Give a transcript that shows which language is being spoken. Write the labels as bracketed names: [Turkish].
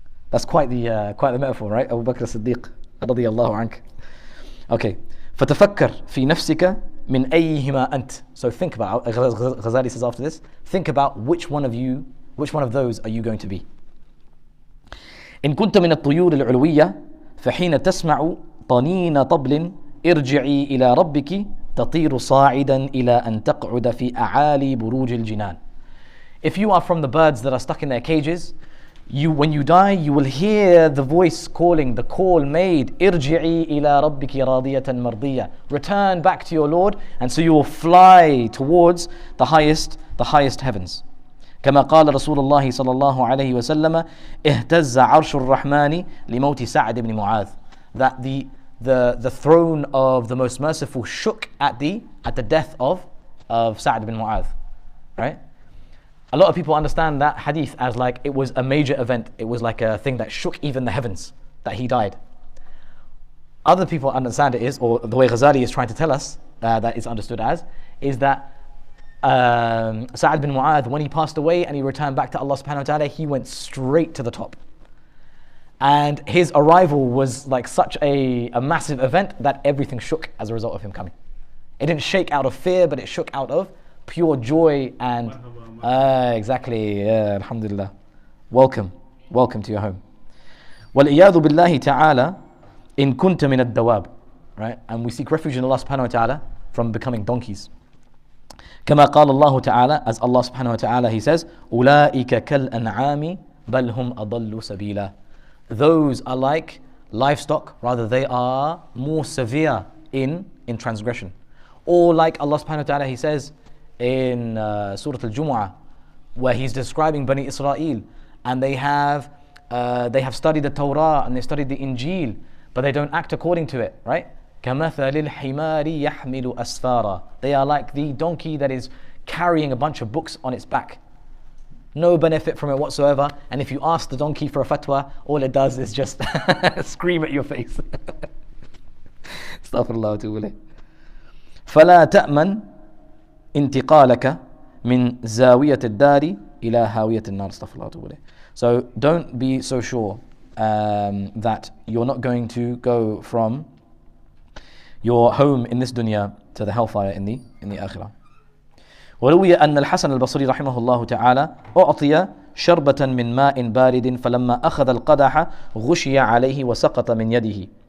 [English] That's quite the metaphor, right? Abu Bakr as-Siddiq radiyallahu ank. Okay. [Arabic] فَتَفَكَّرْ فِي نَفْسِكَ مِنْ أَيِّهِمَا أَنْتَ. [English] So think about, Ghazali says after this, think about which one of those are you going to be. [Arabic] إن كنت من الطيور العلوية فحين تسمع طنين طبل ارجعي إلى ربك تطير صاعدا إلى أن تقعد في أعالي بروج الجنان. [English] If you are from the birds that are stuck in their cages, when you die, you will hear the voice calling, the call made, [Arabic] ارجعي إلى ربك راضية مرضية. [English] Return back to your Lord, and so you will fly towards the highest heavens. [Arabic] كما قال رسول الله صلى الله عليه وسلم اهتز عرش الرحمن لموت سعد بن معاذ. [English] That the throne of the most merciful shook at the death of Sa'd bin Mu'adh. Right? A lot of people understand that hadith as like it was a major event. It was like a thing that shook even the heavens, that he died. Other people understand it is, or the way Ghazali is trying to tell us that it's understood as, is that Sa'ad bin Mu'adh, when he passed away and he returned back to Allah subhanahu wa ta'ala, he went straight to the top. And his arrival was like such a massive event that everything shook as a result of him coming. It didn't shake out of fear, but it shook out of pure joy and exactly, yeah, alhamdulillah. Welcome to your home. [Arabic] وَالْإِيَاذُ بِاللَّهِ تَعَالَى إِن كُنْتَ مِنَ الدَّوَابِ. Right? [English] And we seek refuge in Allah subhanahu wa ta'ala from becoming donkeys. [Arabic] كما قال الله تعالى, [English] as Allah subhanahu wa ta'ala, He says, [Arabic] أُولَٰئِكَ كَالْأَنْعَامِ بَلْ هُمْ أَضَلُّ سَبِيلًا. [English] Those are like livestock, rather they are more severe in transgression. Or like Allah subhanahu wa ta'ala, He says in Surah Al-Jumu'ah, where He's describing Bani Israel, and they have studied the Torah and they studied the Injil, but they don't act according to it, right? [Arabic] كَمَثَلِ الْحِمَارِ يَحْمِلُ أَسْفَارًا. [English] They are like the donkey that is carrying a bunch of books on its back. No benefit from it whatsoever, and if you ask the donkey for a fatwa, all it does is just scream at your face. [Arabic] Astaghfirullah wa atubu ilayh. فَلَا تَأْمَنْ انتقالك من زاوية الدار إلى هاوية النار. Astaghfirullah wa atubu ilayh. [English] So don't be so sure that you're not going to go from your home in this dunya to the hellfire in the akhirah. [Arabic] وروي أن الحسن البصري رحمه الله تعالى أعطي شربة من ماء بارد فلما أخذ القدح غشي عليه وسقط من يده.